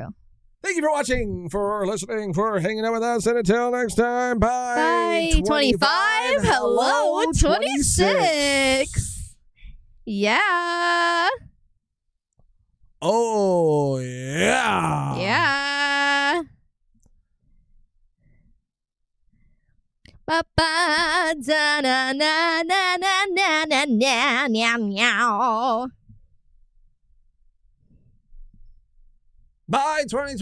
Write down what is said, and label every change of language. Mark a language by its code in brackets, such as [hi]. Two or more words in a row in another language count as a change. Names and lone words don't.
[en] Thank you for watching, for listening, for hanging out with us, and until next time, bye. Bye 25. Hello 26. Yeah. Oh, yeah. Yeah. Ba ba da na na na na na na na na meow. Bye, 2020.